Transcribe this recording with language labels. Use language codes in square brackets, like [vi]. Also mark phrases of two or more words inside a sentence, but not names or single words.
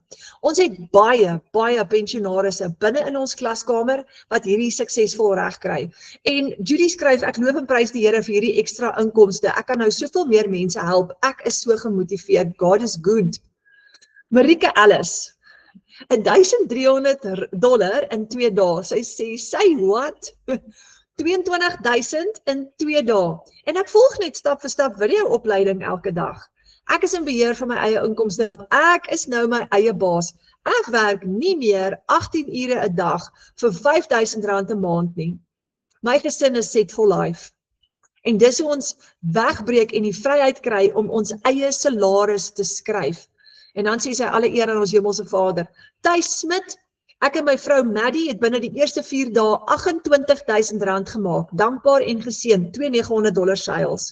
[af] Ons het baie pensionarisse binne in ons klaskamer wat hierdie suksesvol regkry. En Judy skryf, ek loof en prys die Here vir hierdie ekstra inkomste. Ek kan nou soveel meer mense help. Ek is so gemotiveerd. [en] God is good. [af] Marike Ellis, $1,300 in 2 dae. Sy sê, [en] say what? [af] 22,000 in 2 dae. En ek volg net stap vir stap video-opleiding elke dag. Ek is in beheer van my eie inkomste. Ek is nou my eie baas. Ek werk nie meer 18 ure 'n dag vir R5.000 'n maand nie. My gesin is [en] set for life. [af] En dis hoe ons wegbreek en die vryheid kry om ons eie salaris te skryf. En dan sê sy alle eer aan ons hemelse Vader. Thys Smit, ek en my vrou Maddie het binne die eerste 4 dae R28.000 gemaak. Dankbaar en geseën, 2 $900 seils.